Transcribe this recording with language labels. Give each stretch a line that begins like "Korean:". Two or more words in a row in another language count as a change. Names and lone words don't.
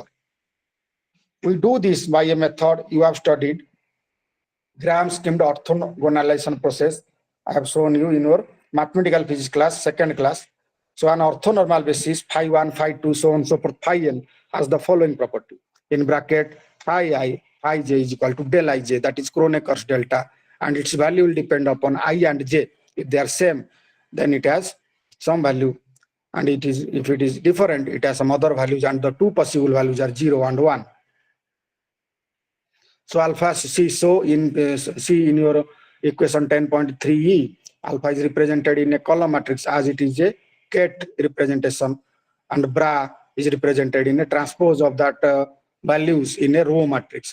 English: We do this by a method you have studied, Gram-skimmed orthogonalization process. I have shown you in your mathematical physics class, second class. So an orthonormal basis, phi 1, phi 2, so on, so forth, phi n has the following property. In bracket, phi I, phi j is equal to del ij, that is Kroneker's delta, and its value will depend upon I and j. If they are same, then it has some value, and if it is different, it has some other values, and the two possible values are 0 and 1. So alpha C, so in C in your equation 10.3e, alpha is represented in a column matrix as it is a Ket representation, and bra is represented in a transpose of that values in a row matrix.